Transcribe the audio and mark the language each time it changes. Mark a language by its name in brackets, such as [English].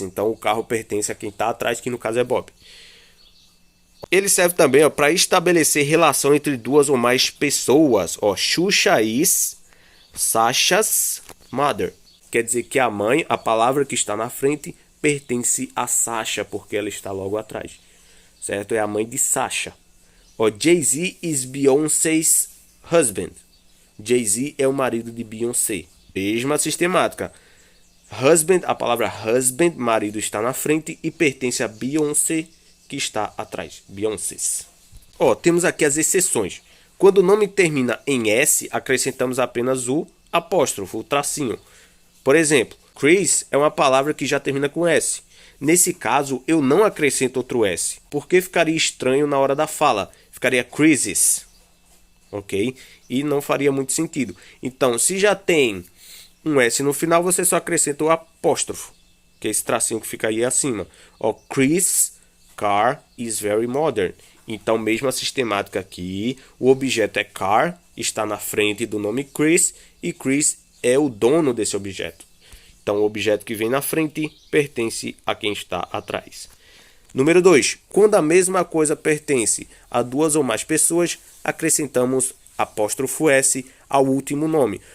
[Portuguese] Então, o carro pertence a quem está atrás, que no caso é Bob. Ele serve também para estabelecer relação entre duas ou mais pessoas. [English] Ó, Xuxa is Sasha's mother. [Portuguese] Quer dizer que a mãe, a palavra que está na frente, pertence a Sasha, porque ela está logo atrás. Certo? É a mãe de Sasha. [English] Ó, Jay-Z is Beyoncé's husband. [Portuguese] Jay-Z é o marido de Beyoncé. Mesma sistemática. Husband, a palavra husband, marido, está na frente e pertence a Beyoncé, que está atrás. Beyoncé's. Ó, temos aqui as exceções. Quando o nome termina em S, acrescentamos apenas o apóstrofo, o tracinho. Por exemplo, Chris é uma palavra que já termina com S. Nesse caso, eu não acrescento outro S, porque ficaria estranho na hora da fala. Ficaria Chris's. Ok? E não faria muito sentido. Então, se já tem um S no final, você só acrescenta o apóstrofo, que é esse tracinho que fica aí acima. [English] Ó, Chris' car is very modern. [Portuguese] Então, mesma sistemática aqui, o objeto é car, está na frente do nome Chris, e Chris é o dono desse objeto. Então, o objeto que vem na frente pertence a quem está atrás. Número 2. Quando a mesma coisa pertence a duas ou mais pessoas, acrescentamos apóstrofo S ao último nome.